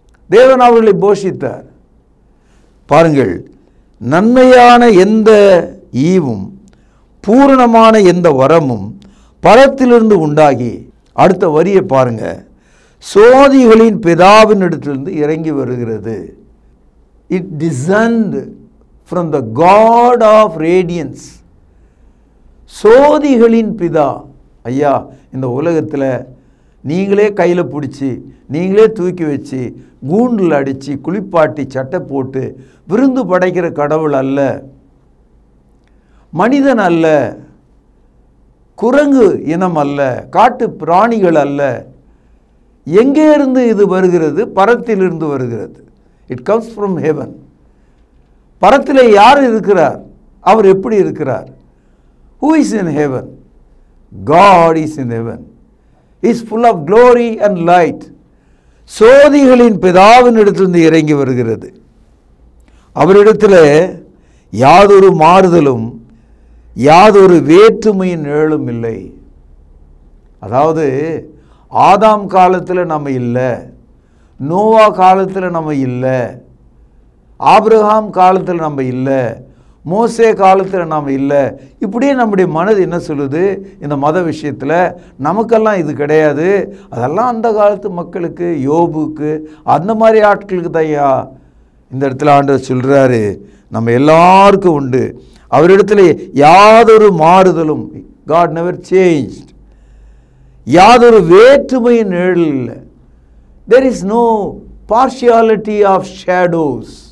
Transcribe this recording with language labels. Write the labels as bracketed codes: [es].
[ta] தேவன் அவர்களை போஷித்தார். பாருங்கள், நன்மையான எந்த ஈவும் பூரணமான எந்த வரமும் பரத்திலிருந்து உண்டாகி. அடுத்த வரியை பாருங்க, சோதிகளின் பிதாவின் இடத்திலிருந்து இறங்கி வருகிறது. [en] It descend from the God of radiance. [ta] சோதிகளின் பிதா. ஐயா, இந்த உலகத்தில் நீங்களே கையில் பிடிச்சி நீங்களே தூக்கி வச்சு கூண்டில் அடித்து குளிப்பாட்டி சட்டை போட்டு விருந்து படைக்கிற கடவுள் அல்ல, மனிதன் அல்ல, குரங்கு இனம் அல்ல, காட்டு பிராணிகள் அல்ல. எங்கே இருந்து இது வருகிறது? பரத்திலிருந்து வருகிறது. [en] It comes from heaven. [ta] பரத்தில் யார் இருக்கிறார்? அவர் எப்படி இருக்கிறார்? [en] Who is in heaven? God is in heaven. He is full of glory and light. [ta] சோதிகளின் பிதாவின் இடத்திலிருந்து இறங்கி வருகிறது. அவரிடத்தில் யாதொரு மாறுதலும் யாதொரு வேற்றுமையின் நிழலும் இல்லை. அதாவது ஆதாம் காலத்தில் நம்ம இல்லை, நோவா காலத்தில் நம்ம இல்லை, ஆபிரகாம் காலத்தில் நம்ம இல்லை, மோசே காலத்தில் நாம் இல்லை. இப்படியே நம்முடைய மனது என்ன சொல்லுது? இந்த மத விஷயத்தில் நமக்கெல்லாம் இது கிடையாது, அதெல்லாம் அந்த காலத்து மக்களுக்கு, யோபுக்கு, அந்த மாதிரி ஆட்களுக்கு தையா. இந்த இடத்துல ஆண்டவர் சொல்கிறாரு, நம்ம எல்லாருக்கும் உண்டு. அவரிடத்துல யாதொரு மாறுதலும், [en] God never changed, [ta] யாதொரு வேற்றுமையின் நிழல் இல்லை. [en] There is no partiality of shadows.